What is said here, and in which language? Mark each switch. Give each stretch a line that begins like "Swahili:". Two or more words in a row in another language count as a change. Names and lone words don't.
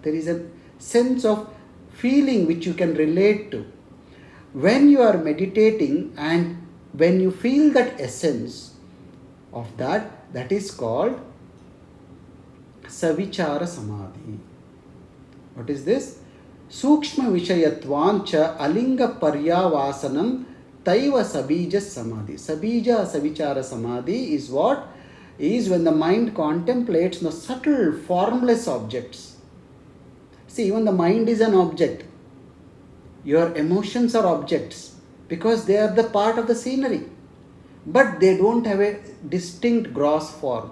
English: There is a sense of feeling which you can relate to. When you are meditating and when you feel that essence of that, that is called
Sanskrit: savichara samadhi.
English: What is this?
Sanskrit: Sukshma vishayatvancha alinga paryavasanam taiva sabija samadhi. Sabija savichara samadhi
English: is what? Is when the mind contemplates the subtle formless objects. See, even the mind is an object. Your emotions are objects because they are the part of the scenery, but they don't have a distinct gross form.